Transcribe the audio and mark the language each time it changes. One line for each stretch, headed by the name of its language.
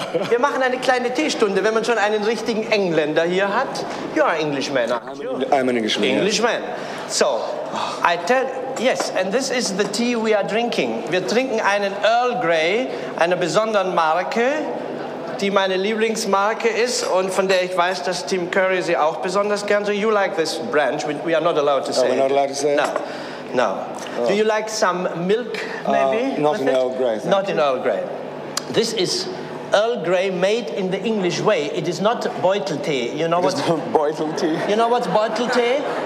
German: Wir machen eine kleine Teestunde, wenn man schon einen richtigen Engländer hier hat.
English: You're an Englishman, aren't you? I'm an Englishman. Englishman. So, I tell... Yes, and this is the tea we are drinking.
German: Wir trinken einen Earl Grey, einer besonderen Marke, die meine Lieblingsmarke ist und von der ich weiß, dass Tim Curry sie auch besonders gern.
English: So you like this brand, we are not allowed to say. We're not allowed to say. No. No. Oh. Do you like some milk, maybe? Not in Earl Grey. Not in Earl Grey. This is Earl Grey made in the English way. It is not Beutel tea. You know what? Beutel tea. You know what's Beutel tea?